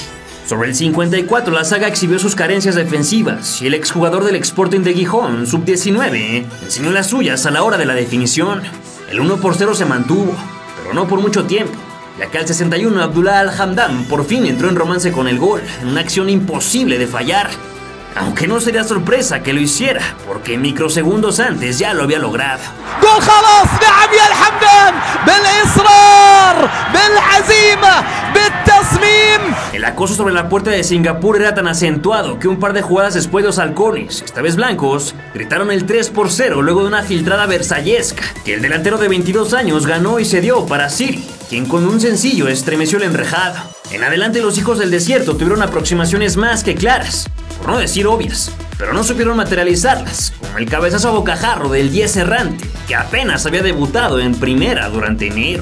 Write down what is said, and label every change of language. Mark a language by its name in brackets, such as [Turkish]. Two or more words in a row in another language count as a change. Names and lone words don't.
[Spanish] Sobre el 54, la saga exhibió sus carencias defensivas y el exjugador del Sporting de Gijón, sub-19, enseñó las suyas a la hora de la definición. El 1-0 se mantuvo, pero no por mucho tiempo, ya que al 61 Abdullah Al-Hamdan por fin entró en romance con el gol, en una acción imposible de fallar. Aunque no sería sorpresa que lo hiciera, porque microsegundos antes ya lo había logrado. [Arabic] ¡Gol خلاص! نعم يا الحمدان بالإصرار بالعزيمة بالتصميم. [Spanish] El acoso sobre la puerta de Singapur era tan acentuado que un par de jugadas después los halcones, esta vez blancos, gritaron el 3-0 luego de una filtrada versallesca que el delantero de 22 años ganó y cedió para Asiri, quien con un sencillo estremeció el enrejado. En adelante los hijos del desierto tuvieron aproximaciones más que claras, por no decir obvias, pero no supieron materializarlas, como el cabezazo a bocajarro del 10 errante, que apenas había debutado en primera durante enero.